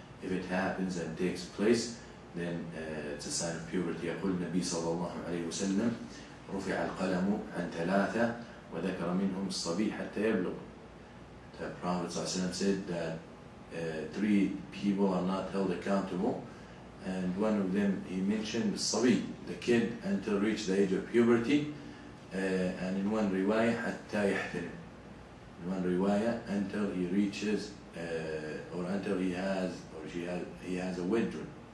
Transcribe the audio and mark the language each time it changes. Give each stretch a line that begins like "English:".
English: If it happens and takes place, then it's a sign of puberty.
Arabic: يقول النبي صلى الله عليه وسلم رفع القلم عن ثلاثة وذكر منهم الصبي حتى يبلغ.
English: The Prophet ﷺ said that 3 people are not held accountable, and one of them he mentioned the sabi, the kid, until reach the age of puberty, and in one riwayah
Arabic: حتى يحتلم,
English: in one riwayah until he reaches or until he has or he has a wet dream.